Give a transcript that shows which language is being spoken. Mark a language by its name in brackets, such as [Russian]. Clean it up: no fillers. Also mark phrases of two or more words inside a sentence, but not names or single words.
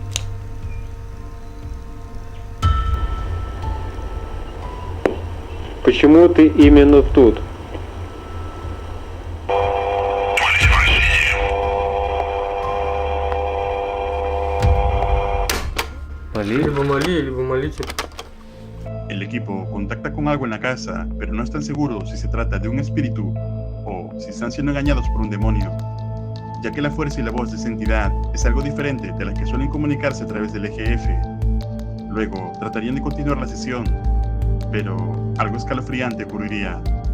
[Russian] Почему ты именно тут? Либо моли, либо молите. [Spanish] El equipo contacta con algo en la casa, pero no están seguros si se trata de un espíritu o si están siendo engañados por un demonio, ya que la fuerza y la voz de esa entidad es algo diferente de la que suelen comunicarse a través del EGF. Luego tratarían de continuar la sesión, pero algo escalofriante ocurriría.